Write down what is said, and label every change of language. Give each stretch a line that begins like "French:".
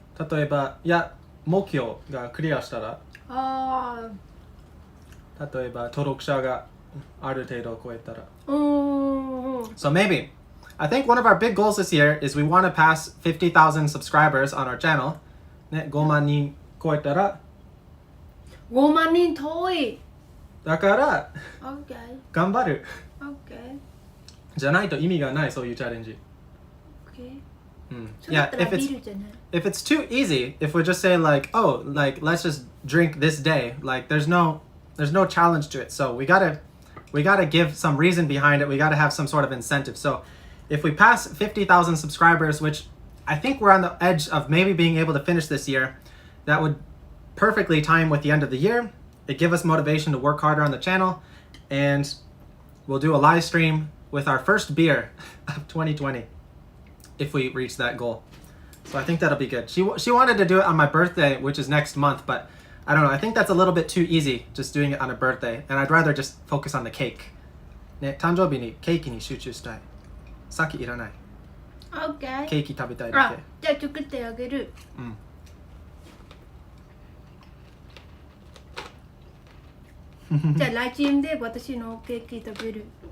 Japanese: 例えば、いや、目標がクリアしたら、あ例えば登録者がある程度超えたら。あ、
English: So maybe, I think one of our big goals this year is we want to pass 50,000 subscribers on our channel.
Japanese: ね、5万人超えたら、 5万人遠い。だから
English: OK。
Japanese: 頑張る。
English: OK。
Japanese: じゃないと意味がない、そういうチャレンジ。
English: OK。 Yeah, if it's too easy, if we just say like, oh, like let's just drink this day, like there's no challenge to it. So we gotta give some reason behind it. We gotta have some sort of incentive. So if we pass 50,000 subscribers, which I think we're on the edge of maybe being able to finish this year, that would perfectly time with the end of the year. It give us motivation to work harder on the channel, and we'll do a live stream with our first beer of 2020 if we reach that goal. So I think that'll be good. She wanted to do it on my birthday, which is next month, but I don't know. I think that's a little bit too easy, just doing it on a birthday, and I'd rather just focus on the cake.
Japanese: ね、誕生日にケーキに集中したい。酒いらない。
English: OK。
Japanese: ケーキ食べたいだけ。じゃあ作ってあげる。じゃあライチンで私のケーキ食べる。